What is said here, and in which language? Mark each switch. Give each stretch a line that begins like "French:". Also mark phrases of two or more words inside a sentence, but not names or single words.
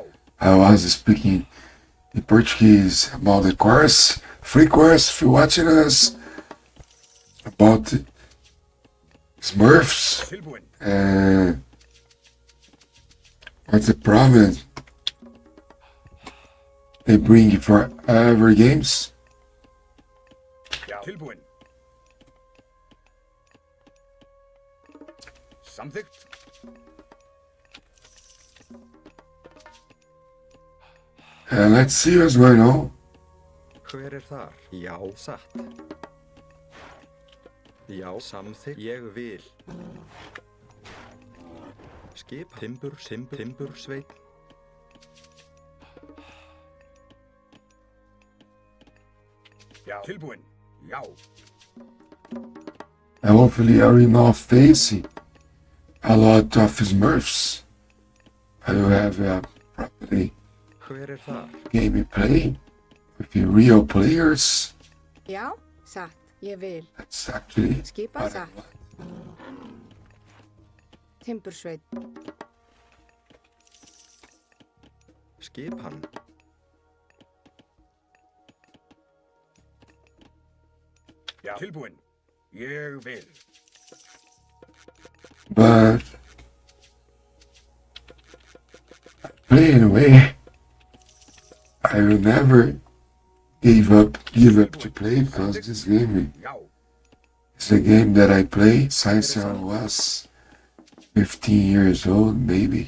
English: I was speaking in Portuguese about the course, free course, if you're watching us, about Smurfs,
Icelandic: Tilbúin.
English: and what's the problem they bring for every games.
Icelandic: Já, tilbúin. Samþykkt.
English: And let's see what's going on.
Icelandic: Hver þar? Já, satt. Já, samþykkt. Ég vil. Skip, timbur, sveit. Já, tilbúin. Já,
English: And hopefully I will not face a lot of Smurfs. I will have a properly
Icelandic: hver þar?
English: gameplay with the real players.
Icelandic: já, satt, ég vil,
English: That's actually
Icelandic: skipa
English: what I
Icelandic: satt,
English: want.
Icelandic: timbursveit, Skipan. Já, tilbúin. Ég vil.
English: But play anyway. I will never give up to play because this game
Icelandic: Já,
English: is a game that I play since I was 15 years old, maybe.